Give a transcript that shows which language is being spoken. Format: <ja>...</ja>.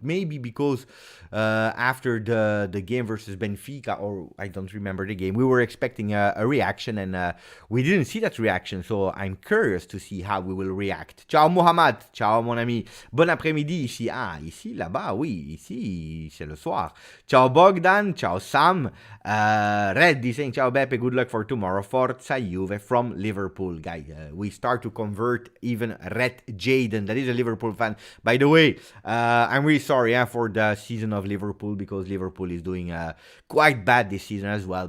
<en>Maybe because after the game versus Benfica, or I don't remember the game, we were expecting a reaction, and we didn't see that reaction. So I'm curious to see how we will react.</en> <it>Ciao</it> <fr>Mohamed, ciao mon ami. Bon après-midi ici. Ah, ici, là-bas, oui, ici c'est le soir.</fr> <it>Ciao Bogdan, ciao Sam.</it> <en>Reddy saying ciao Beppe, good luck for tomorrow.</en> <it>Forza</it> <en>Juve from Liverpool, guys. We start to convert even Red Jaden, that is a Liverpool fan. By the way, I'm really sorry for the season of Liverpool, because Liverpool is doing quite bad this season as well.</en>